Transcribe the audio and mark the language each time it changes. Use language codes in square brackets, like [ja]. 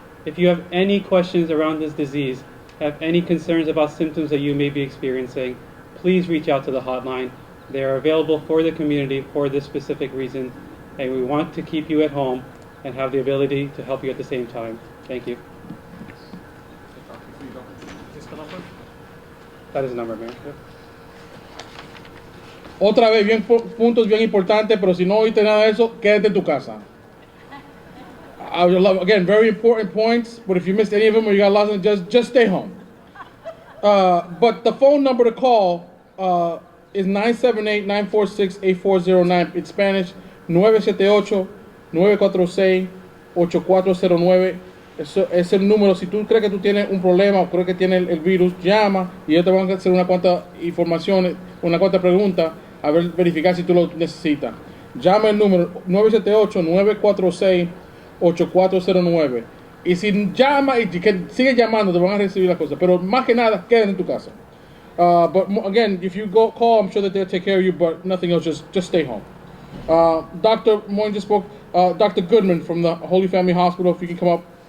[en] If you have any questions around this disease, have any concerns about symptoms that you may be experiencing, please reach out to the hotline. They are available for the community for this specific reason, and we want to keep you at home and have the ability to help you at the same time. Thank you. That is the number, Mayor. Yep. [es] Otra vez, puntos bien importantes, pero si no oíste nada de eso, quédate en tu casa. [en] Again, very important points, but if you missed any of them or you got lost, just stay home. But the phone number to call is 978-946-8409. In Spanish, [es] 978-946-8409. Eso es el número. Si tú crees que tú tienes un problema o crees que tienes el virus, llama y ellos te van a hacer una cuanta informaciones, una cuanta preguntas, a verificar si tú lo necesitas. Llama el número 978-946-8409. Y si llama y que sigue llamando, te van a recibir las cosas. Pero más que nada, quédate en tu casa. [en] But again, if you call, I'm sure that they'll take care of you, but nothing else, just stay home. Dr. Moyne just spoke. Dr. Goodman from the Holy Family Hospital, if you can come up.